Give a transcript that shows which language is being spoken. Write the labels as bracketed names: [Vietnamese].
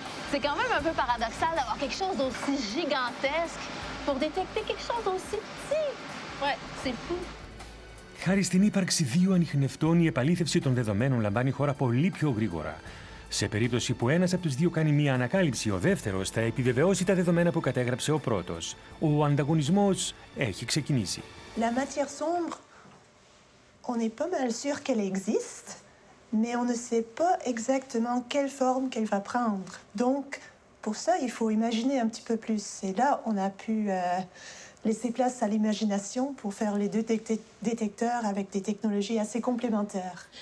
[French] C'est quand même un peu paradoxal d'avoir quelque chose d'aussi gigantesque pour détecter quelque chose d'aussi petit. Ouais, c'est fou. [Greek] Χάρη στην ύπαρξη 2 ανιχνευτών, η επαλήθευση των δεδομένων λαμβάνει χώρα πολύ πιο γρήγορα. Σε περίπτωση που ένας από τους 2 κάνει μία ανακάλυψη, ο δεύτερος θα επιβεβαιώσει τα δεδομένα που κατέγραψε ο πρώτος. Ο ανταγωνισμός έχει ξεκινήσει. [French] La matière sombre, on est pas mal sûr qu'elle existe, mais on ne sait pas exactement quelle forme qu'elle va prendre. Donc, pour ça, il faut imaginer un petit peu plus. Et là, on a pu laisser place à l'imagination pour faire les 2 détecteurs avec des technologies assez complémentaires.